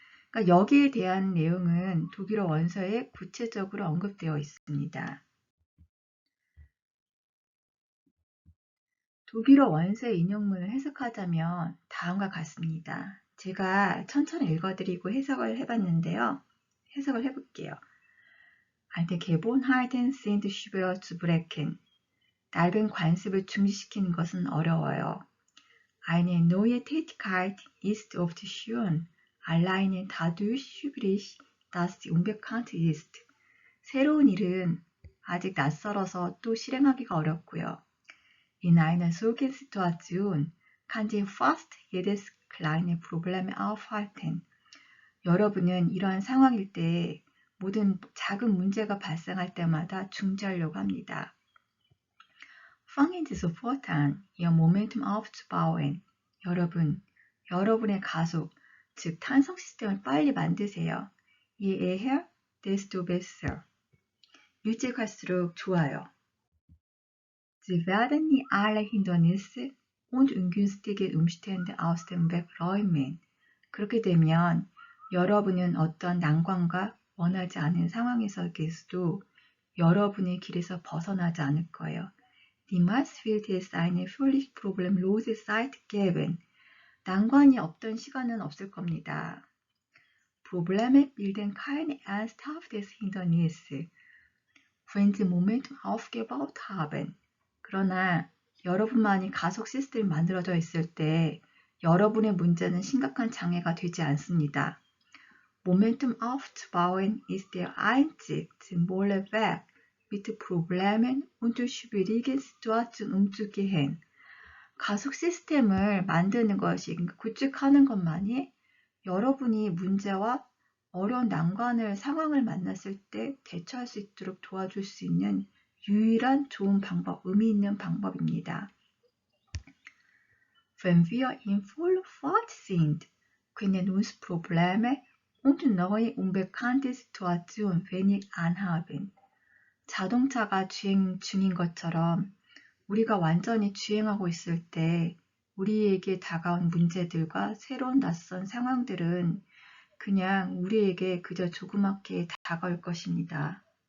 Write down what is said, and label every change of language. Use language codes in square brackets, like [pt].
[ko] 그러니까 여기에 대한 내용은 독일어 원서에 구체적으로 언급되어 있습니다. 독일어 원서의 인용문을 해석하자면 다음과 같습니다. 제가 천천히 읽어드리고 해석을 해봤는데요. 해석을 해볼게요. [de] Alte Gewohnheiten sind schwer zu brechen. [ko] 낡은 관습을 중지시키는 것은 어려워요. [de] Eine neue Tätigkeit ist oft schön, alleine dadurch schwierig, dass sie unbekannt ist. [ko] 새로운 일은 아직 낯설어서 또 실행하기가 어렵고요. [de] In einer solchen Situation kann sie fast jedes kleine Problem aufhalten. [ko] 여러분은 이러한 상황일 때 모든 작은 문제가 발생할 때마다 중지하려고 합니다. [de] Fangen Sie sofort an, Ihr Momentum aufzubauen. [ko] 여러분의 가속, 즉 탄성 시스템을 빨리 만드세요. [de] Je eher, desto besser. [ko] 일찍 갈수록 좋아요. [de] Sie werden nie alle Hindernisse und ungünstige Umstände aus dem Weg räumen. [ko] 그렇게 되면 여러분은 어떤 난관과 원하지 않은 상황에서 계셔도 여러분의 길에서 벗어나지 않을 거예요. [de] Niemals wird es eine völlig problemlose Zeit geben. [ko] 난관이 없던 시간은 없을 겁니다. [de] Probleme bilden kein ernsthaftes Hindernis, wenn sie Momentum aufgebaut haben. [ko] 그러나 여러분만이 가속 시스템이 만들어져 있을 때 여러분의 문제는 심각한 장애가 되지 않습니다. [de] Momentum aufzubauen ist der einzig sinnvolle Weg, mit Problemen und schwierigen Situationen umzugehen. [ko] 가속 시스템을 만드는 것이, 구축하는 것만이 여러분이 문제와 어려운 난관을, 상황을 만났을 때 대처할 수 있도록 도와줄 수 있는 유일한 좋은 방법, 의미 있는 방법입니다. [de] Wenn wir in voller Fahrt sind, können uns Probleme und neue unbekannte Situationen wenig anhaben. [ko] 자동차가 주행 중인 것처럼 우리가 완전히 주행하고 있을 때 우리에게 다가온 문제들과 새로운 낯선 상황들은 그냥 우리에게 그저 조그맣게 다가올 것입니다.